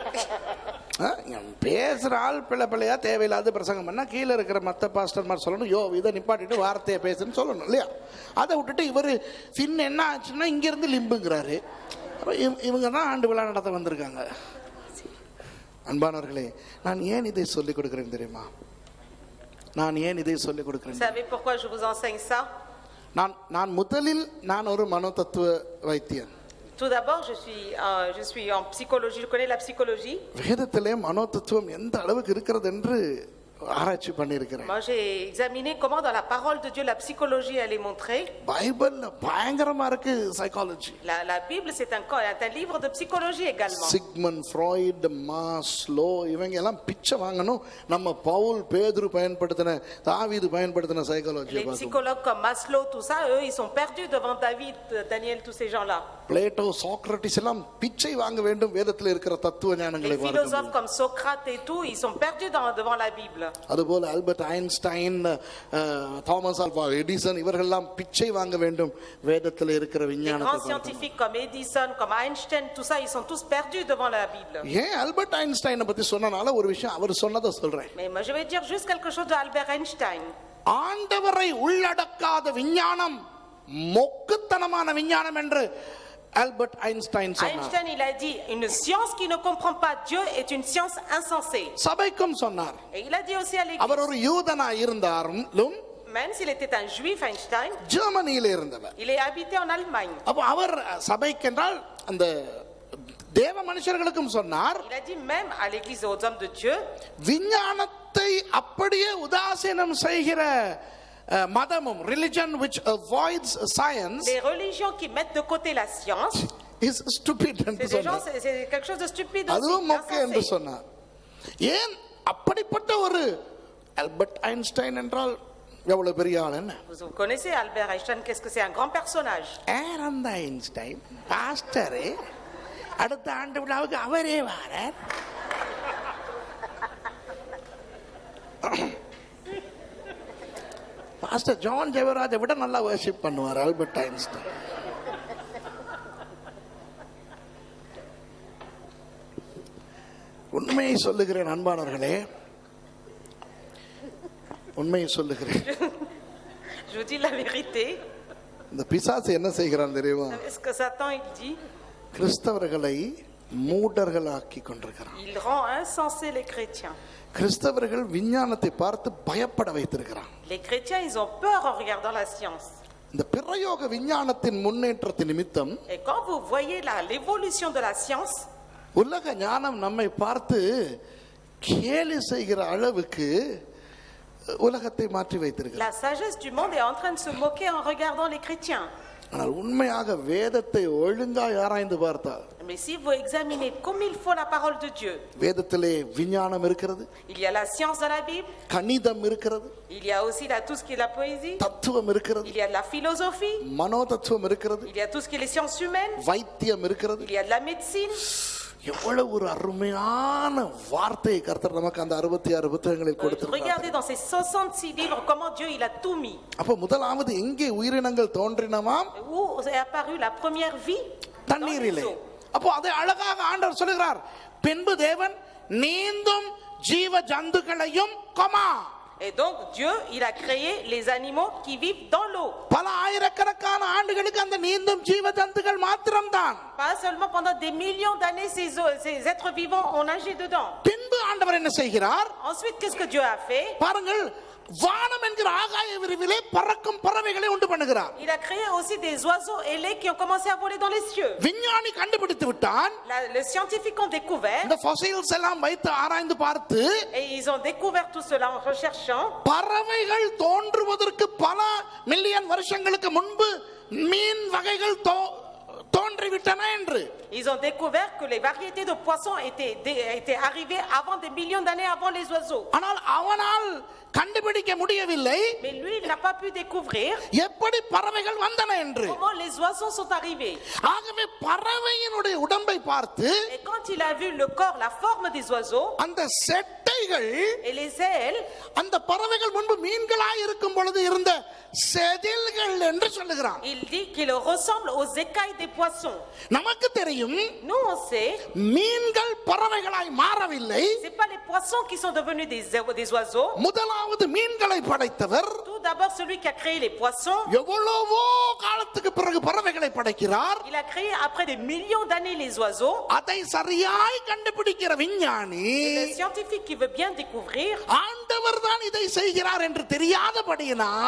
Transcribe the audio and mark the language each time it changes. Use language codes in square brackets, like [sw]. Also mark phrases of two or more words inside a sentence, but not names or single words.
[ta] பேசுற ஆள் பிள்ளையா தேவையில்லாத பிரசங்கம் பண்ணா கீழே இருக்கிற மற்ற பாஸ்டர் மாதிரி சொல்லணும், யோ இதை நிப்பாட்டிட்டு வார்த்தையை பேசுன்னு சொல்லணும் இல்லையா? அதை விட்டுட்டு இவர் பின் என்ன ஆச்சுன்னா இங்கிருந்து லிம்புங்கிறாரு. இவங்க தான் ஆண்டு விழா நடத்த வந்திருக்காங்க. அன்பானவர்களே, நான் ஏன் இதை சொல்லிக் கொடுக்கிறேன் தெரியுமா? நான் ஏன் இதை சொல்லிக் கொடுக்கிறேன்? [fr] savez pourquoi je vous enseigne ça? [ta] நான் முதலில் நான் ஒரு மனோதத்துவ வைத்தியன். [fr] Tout d'abord, je suis en psychologie, je connais la psychologie. [ta] வேதத்திலே மனோதத்துவம் எந்த அளவுக்கு இருக்கிறது என்று ஆராய்ச்சி பண்ணியிருக்கிறேன். [fr] Moi j'ai examiné comment dans la parole de Dieu la psychologie elle est montrée. [ta] பைபிள்ல பயங்கரமா இருக்கு சைக்காலஜி. [fr] La Bible c'est un livre de psychologie également. [ta] சிக்மண்ட் ஃப்ராய்ட், மாஸ்லோ, இவங்க எல்லாம் பிச்சை வாங்கணும். நம்ம பவுல், பேதுரு பயன்படுத்தின, தாவீது பயன்படுத்தின சைக்காலஜி. [fr] Les psychologues comme Maslow, tout ça, eux ils sont perdus devant David, Daniel, tous ces gens-là. [ta] பிளேட்டோ, சாக்ரட்டிஸ் எல்லாம் பிச்சை வாங்க வேண்டும் வேதத்தில் இருக்கிற தத்துவ ஞானங்களை. [fr] Les philosophes comme Socrate et tout, ils sont perdus devant la Bible. [ta] அதுபோல ஆல்பர்ட் ஐன்ஸ்டைன், தாமஸ் ஆல்வா எடிசன் இவர்களெல்லாம் பிச்சை வாங்க வேண்டும் வேதத்தில் இருக்கிற [fr] Les grands [ta] விஞ்ஞானத்தை. [fr] scientifiques comme Edison, comme Einstein, tout ça, ils sont tous perdus devant la Bible. [ta] ஏன் ஆல்பர்ட் ஐன்ஸ்டைனை பத்தி சொன்னனால ஒரு விஷயம் அவர் சொன்னதை சொல்றேன். [fr] Mais moi, je vais dire juste quelque chose de Albert Einstein. [ta] ஆண்டவரை உள்ளடக்காத விஞ்ஞானம் மொக்குத்தனமான விஞ்ஞானம் என்று ஆல்பர்ட் ஐன்ஸ்டைன் சொன்னார். [fr] Einstein, il a dit, une science qui ne comprend pas Dieu est une science insensée. [ta] சபைக்கும் சொன்னார். [fr] Et il a dit aussi à l'église, [ta] அவர் ஒரு யூதனா இருந்தாலும் [fr] même s'il était un juif, Einstein, [ta] ஜெர்மனியில இருந்தவர். [fr] il est habité en Allemagne. [ta] அப்ப அவர் சபைக்கென்றால் அந்த தேவ மனுஷர்களுக்கும் சொன்னார். [fr] Il a dit même à l'église aux hommes de Dieu, [ta] விஞ்ஞானத்தை அப்படியே உதாசீனம் செய்கிற மதமும் [en] religion which avoids science [fr] les religions qui mettent de côté la science, [en] is stupid என்று [fr] c'est des gens, [ta] சொன்னார். [fr] c'est quelque chose de stupide [ta] அதுவும் [fr] aussi, [ta] மொக்க என்று [fr] insensé. [ta] சொன்னார். ஏன் அப்படிப்பட்ட ஒரு ஆல்பர்ட் ஐன்ஸ்டைன் என்றால் எவ்வளவு பெரிய ஆள் என்ன? [fr] Vous connaissez Albert Einstein, qu'est-ce que c'est? Un grand personnage. [ta] அந்த ஐன்ஸ்டைன் பாஸ்டர் அடுத்த ஆண்டு விழாவுக்கு அவரே வாரார். பாஸ்டர் ஜான் ஜெயராஜை விட நல்லா வர்ஷிப் பண்ணுவார் ஆல்பர்ட் ஐன்ஸ்டைன். உண்மையை சொல்லுகிறேன் அன்பானவர்களே, உண்மையை சொல்லுகிறேன். [fr] Je vous dis la vérité. [ta] இந்த பிசாசு என்ன செய்கிறான் தெரியுமா? [fr] Est-ce que Satan, il dit, [ta] கிறிஸ்தவர்களை மூடர்களாக்கி கொண்டிருக்கிறான். [fr] il rend insensés les chrétiens. [ta] கிறிஸ்தவர்கள் விஞ்ஞானத்தை பார்த்து பயப்பட வைத்திருக்கிறான். [fr] Les chrétiens, ils ont peur en regardant la science. [ta] இந்த பிரயோக விஞ்ஞானத்தின் முன்னேற்றத்தின் நிமித்தம் [fr] Et quand vous voyez l'évolution de la science, [ta] உலக ஞானம் நம்மை பார்த்து கேலி செய்கிற அளவுக்கு உலகத்தை மாற்றி வைத்திருக்கிறார். [fr] la sagesse du monde est en train de se moquer en regardant les chrétiens. [ta] ஆனால் உண்மையாக வேதத்தை ஒழுங்காய் ஆராய்ந்து பார்த்தால் [fr] Mais si vous examinez comme il faut la parole de Dieu, [ta] வேதத்திலே விஞ்ஞானம் இருக்கிறது, [fr] il y a la science dans la Bible, [ta] கணிதம் இருக்கிறது, [fr] il y a aussi tout ce qui est la poésie, [ta] தத்துவம் இருக்கிறது, [fr] il y a de la philosophie, [ta] மனோதத்துவம் இருக்கிறது, [fr] il y a tout ce qui est les sciences humaines, [ta] வைத்தியம் இருக்கிறது. [fr] il y a de la médecine. [ta] எவ்வளவு ஒரு அருமையான வார்த்தையை கர்த்தர் நமக்கு அந்த 66 புத்தகங்களில் கொடுத்திருக்கிறார். [fr] Regardez dans ces 66 livres comment Dieu il a tout mis. [ta] அப்ப முதலாவது எங்கே உயிரினங்கள் தோன்றினவாம்? [fr] Où est apparue la première vie? [ta] தண்ணீரிலே. அப்போ அதை அழகாக ஆண்டவர் சொல்லுகிறார், பின்பு தேவன் நீந்தும் ஜீவ ஜந்துக்களையும் கொமா. [fr] Et donc Dieu il a créé les animaux qui vivent dans l'eau. [ta] பல ஆயிரக்கணக்கான ஆண்டுகளுக்கு அந்த நீந்தும் ஜீவ ஜந்துக்கள் மாத்திரம்தான். [fr] Pas seulement pendant des millions d'années ces êtres vivants ont nagé dedans. [ta] பின்பு ஆண்டவர் என்ன செய்கிறார்? [fr] Ensuite qu'est-ce que Dieu a fait? [ta] பாருங்கள், வானம் என்கிற ஆகாய விரிவிலே பறக்கும் பறவைகளை உண்டு பண்ணுகிறார். [fr] Il a créé aussi des oiseaux ailés qui ont commencé à voler dans les cieux. [ta] விஞ்ஞானி கண்டுபிடித்து விட்டான். [fr] Les scientifiques ont découvert, [ta] இந்த fossils எல்லாம் வைத்து ஆராய்ந்து பார்த்து [fr] et ils ont découvert tout cela en recherchant, [ta] பறவைகள் தோன்றுவதற்கு பல மில்லியன் வருஷங்களுக்கு முன்பு மீன் வகைகள் தோன்றிவிட்டன என்று. [fr] ils ont découvert que les variétés de poissons étaient arrivées avant des millions d'années avant les oiseaux. [ta] ஆனால் அவனால் கண்டுபிடிக்க முடியவில்லை [fr] Mais lui il n'a pas pu découvrir [ta] எப்படி பறவைகள் வந்தன என்று. [fr] comment les oiseaux sont arrivés. [ta] ஆகவே பறவையினுடைய உடம்பை பார்த்து [fr] Et quand il a vu le corps, la forme des oiseaux [ta] அந்த செட்டைகள் [fr] et les ailes, [ta] அந்த பறவைகள் முன்பு மீன்களாய் இருக்கும் பொழுது இருந்த செதில்கள் என்று சொல்லுகிறான். [fr] il dit qu'il ressemble aux écailles des poissons. [ta] நமக்கு தெரியும், [fr] Nous on sait, [ta] மீன்கள் பறவைகளாய் மாறவில்லை. [fr] c'est pas les poissons qui sont devenus des oiseaux. [ta] முதலாவது மீன்களை படைத்தவர் [fr] Tout d'abord celui qui a créé les poissons, [ta] எவ்வளவோ காலத்துக்கு பிறகு பறவைகளை படைக்கிறார். [fr] il a créé après des millions d'années les oiseaux. [ta] அதை சரியாய் கண்டுபிடிக்கிற விஞ்ஞானி [fr] Et le scientifique qui veut bien découvrir, [ta] ஆண்டவர் தான் இதை செய்கிறார் என்று தெரியாதபடியினால்